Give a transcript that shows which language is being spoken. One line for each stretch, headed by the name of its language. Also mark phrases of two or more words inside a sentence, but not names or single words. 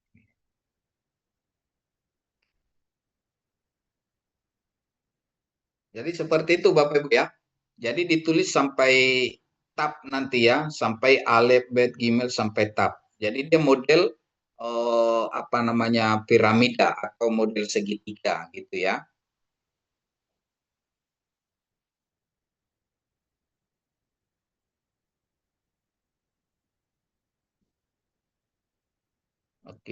Indonesian: Jadi seperti itu Bapak Ibu ya. Jadi ditulis sampai tab nanti ya, sampai
Hebrew: alef, bet, gimel
Indonesian: sampai tab. Jadi dia model apa namanya piramida atau model segitiga gitu ya. Oke.